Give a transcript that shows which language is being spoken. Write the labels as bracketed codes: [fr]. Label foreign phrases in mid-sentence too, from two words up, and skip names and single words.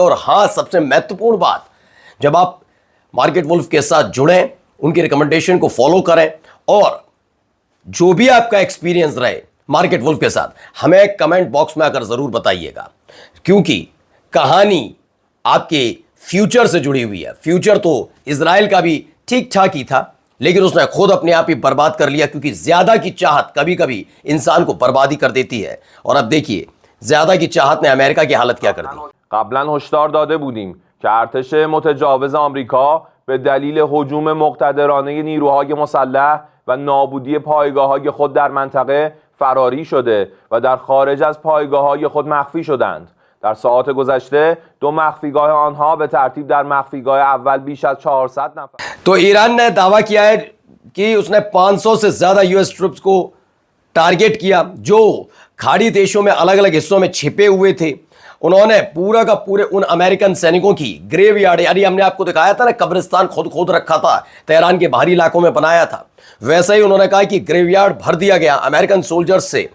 [hi] और हां, सबसे महत्वपूर्ण बात, जब आप मार्केट वुल्फ के साथ जुड़ें, उनकी रिकमेंडेशन को फॉलो करें और जो भी आपका एक्सपीरियंस रहे मार्केट वुल्फ के साथ, हमें [en] comment box [hi] में आकर जरूर बताइएगा, क्योंकि कहानी आपके फ्यूचर से जुड़ी हुई है। फ्यूचर तो इजराइल का भी ठीक ठाक ही था, लेकिन उसने खुद अपने आप ही बर्बाद कर लिया, क्योंकि ज्यादा की चाहत कभी कभी इंसान को बर्बादी कर देती है। और अब देखिए, ज्यादा की चाहत ने अमेरिका की हालत क्या कर दी। [fa] قبلا هشدار داده بودیم که ارتش متجاوز آمریکا به دلیل هجوم مقتدرانه نیروهای مسلح و نابودی پایگاه‌های خود در منطقه فراری شده و در خارج از پایگاه‌های خود مخفی شدند. در ساعات گذشته 2 مخفیگاه آنها به ترتیب در مخفیگاه اول بیش از 400 نفر. [hi] तो ईरान ने दावा किया है कि उसने 500 से ज्यादा [en] US troops [hi] को टारगेट किया, जो खाड़ी देशों में अलग अलग हिस्सों में छिपे हुए थे। उन्होंने पूरा का पूरे उन अमेरिकन सैनिकों की ग्रेवयार्ड, यानी हमने आपको दिखाया था ना, कब्रिस्तान खोद रखा था, तेहरान के बाहरी इलाकों में बनाया था, वैसे ही उन्होंने कहा कि ग्रेवयार्ड भर दिया गया [en] American soldiers [hi] से।